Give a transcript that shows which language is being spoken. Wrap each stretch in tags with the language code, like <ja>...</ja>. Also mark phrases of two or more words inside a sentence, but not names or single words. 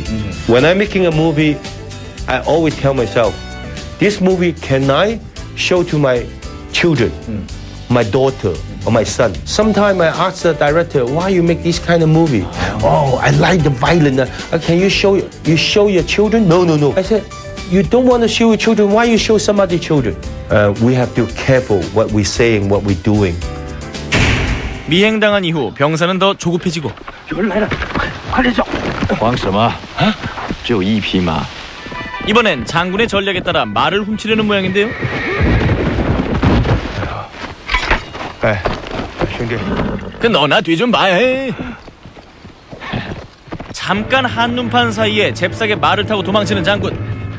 <en>When I'm making a movie, I always tell myself, this movie can I show to my children, my daughter or my son. Sometimes I ask the director, why you make this kind of movie? Oh, I like the violence. Can you show your children? No. I said, you don't want to show your children, why you show some other children? We have to be careful what we're saying, what we're doing.</en> <ko>미행당한 이후 병사는 더 조급해지고</ko> <zh>有人来了，快点走！慌什么？只有一匹马。</zh> <ko>이번엔 장군의 전략에 따라 말을 훔치려는 모양인데요.</ko> <zh>哎，兄弟，</zh> <ko>그 너나 뒤 좀 봐. 잠깐 한눈판 사이에 잽싸게 말을 타고 도망치는 장군.</ko>